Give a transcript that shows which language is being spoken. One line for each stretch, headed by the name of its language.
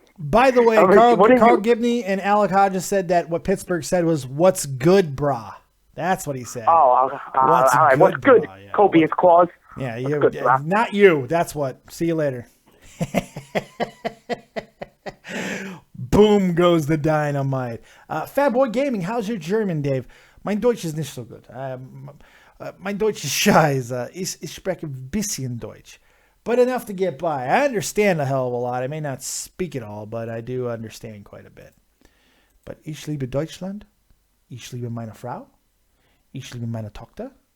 English: By the way, Carl Gibney and Alec Hodges said that what Pittsburgh said was, what's good, brah? That's what he said. All right. What's good, brah? Yeah. Copious Claus? Yeah, good, not you. That's what. See you later. Boom goes the dynamite. Fat Boy Gaming, how's your German, Dave?
German: Mein Deutsch ist nicht so gut. Mein Deutsch ist scheiße. Ich spreche ein bisschen Deutsch.
English: But enough to get by. I understand a hell of a lot. I may not speak it all, but I do understand quite a bit. But
German: ich liebe Deutschland. Ich liebe meine Frau. Ich liebe meine Tochter.